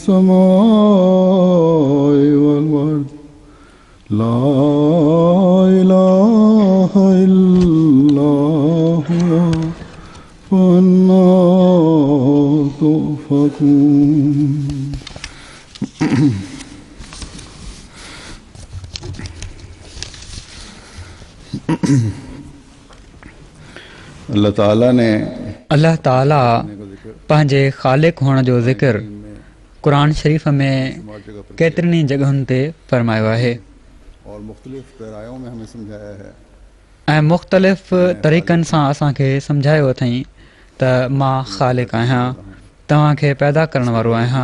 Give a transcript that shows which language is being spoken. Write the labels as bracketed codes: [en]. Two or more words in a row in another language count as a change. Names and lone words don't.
[ar] السماء والأرض لا إله إلا هو فأنى تؤفكون [sd] अल्लाह ताला ने अल्लाह ताला पंहिंजे ख़ालिक हुअण जो ज़िक्र क़ुरान शरीफ़ में केतिरनि ई जॻहुनि ते फ़रमायो आहे ऐं मुख़्तलिफ़ तरीक़नि सां असांखे सम्झायो अथई त मां ख़ालिक आहियां, तव्हांखे पैदा करण वारो आहियां।